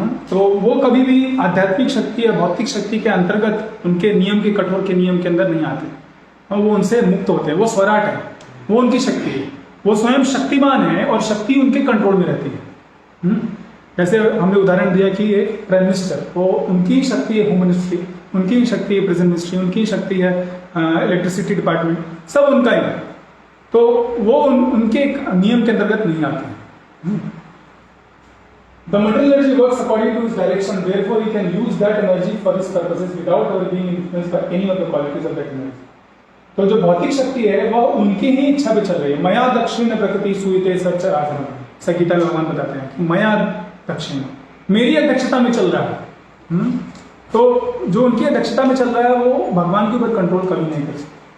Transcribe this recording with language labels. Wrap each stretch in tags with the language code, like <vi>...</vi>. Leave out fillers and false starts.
<hi>तो वो कभी भी आध्यात्मिक शक्ति या भौतिक शक्ति के अंतर्गत उनके नियम के कठोर के नियम के अंदर नहीं आते, वो उनसे मुक्त होते हैं। वो स्वराट है, वो उनकी शक्ति है, वो स्वयं शक्तिमान है और शक्ति उनके कंट्रोल में रहती है। जैसे हमने उदाहरण दिया कि एक प्राइम मिनिस्टर, वो उनकी शक्ति है होम मिनिस्ट्री, उनकी शक्ति है प्रेजेंट मिनिस्ट्री, उनकी शक्ति है इलेक्ट्रिसिटी डिपार्टमेंट, सब उनका ही है। तो वो उनके नियम के अंतर्गत नहीं आते हैं।</hi> <en>The material energy works according to its direction, therefore he can use that energy for his purposes without ever being influenced by any of the qualities of that energy.</en> <hi>तो जो भौतिक शक्ति है वह उनकी ही इच्छा पे चल रही है। मया दक्षिण प्रकृति सुयते सच्चराचरम, संगीता भगवान बताते हैं कि मया दक्षिण, मेरी अध्यक्षता में चल रहा है। तो जो उनकी अध्यक्षता में चल रहा है वो भगवान के ऊपर कंट्रोल कभी नहीं कर सकते।</hi>